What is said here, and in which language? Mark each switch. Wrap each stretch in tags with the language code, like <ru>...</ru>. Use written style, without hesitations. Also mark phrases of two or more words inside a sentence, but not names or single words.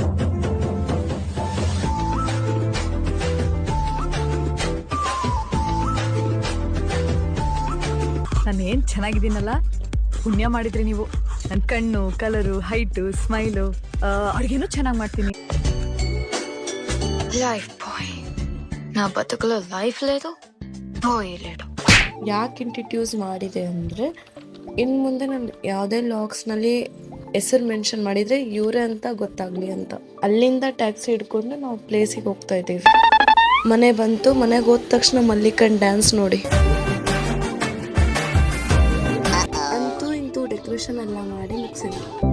<kn>ನಾನೇನು ಚೆನ್ನಾಗಿದ್ದೀನಲ್ಲ, ಪುಣ್ಯ ಮಾಡಿದ್ರಿ ನೀವು. ನನ್ನ ಕಣ್ಣು, ಕಲರು, ಹೈಟು, ಸ್ಮೈಲು, ಅಡುಗೆನೂ ಚೆನ್ನಾಗಿ ಮಾಡ್ತೀನಿ.</kn> <te>లైఫ్ బాయ్, నా బతుకులో లైఫ్ లేదు, బాయ్ లేడు.</te> <kn>ಯಾಕೆ ಇಂಟ್ರಡ್ಯೂಸ್ ಮಾಡಿದೆ ಅಂದರೆ, ಇನ್ನು ಮುಂದೆ ನಾನು ಯಾವುದೇ ಲಾಗ್ಸ್ನಲ್ಲಿ ಹೆಸರು ಮೆನ್ಷನ್ ಮಾಡಿದರೆ ಇವರೇ ಅಂತ ಗೊತ್ತಾಗಲಿ ಅಂತ. ಅಲ್ಲಿಂದ ಟ್ಯಾಕ್ಸಿ ಹಿಡ್ಕೊಂಡು ನಾವು ಪ್ಲೇಸಿಗೆ ಹೋಗ್ತಾ ಇದ್ದೀವಿ. ಮನೆ ಬಂತು. ಮನೆಗೆ ಹೋದ ತಕ್ಷಣ ಮಲ್ಲಿಕನ್ ಡ್ಯಾನ್ಸ್ ನೋಡಿ. ಅಂತೂ ಇಂತೂ ಡೆಕೋರೇಷನ್ ಎಲ್ಲ ಮಾಡಿ ಮುಗಿಸಿದ್ವಿ.</kn>